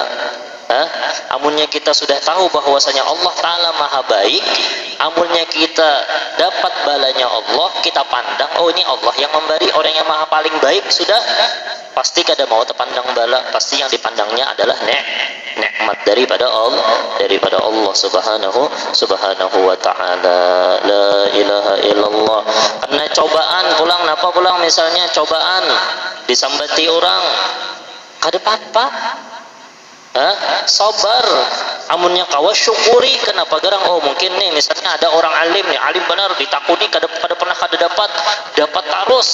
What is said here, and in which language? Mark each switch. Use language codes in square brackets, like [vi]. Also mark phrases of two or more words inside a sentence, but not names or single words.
[bjn] Amunnya kita sudah tahu bahwasanya Allah Ta'ala maha baik, amunnya kita dapat balanya Allah, kita pandang oh ini Allah yang memberi, orang yang maha paling baik, sudah pasti kada mau terpandang bala, pasti yang dipandangnya adalah nikmat daripada Allah [ar] سبحانه وتعالى. لا إله إلا الله. [bjn] Karena cobaan pulang napa pulang, misalnya cobaan disambati orang kada apa-apa, sabar. Amunnya kawa syukuri. Kenapa garang? Oh mungkin nih misalnya ada orang alim nih, alim benar, ditakuni kada pernah dapat terus.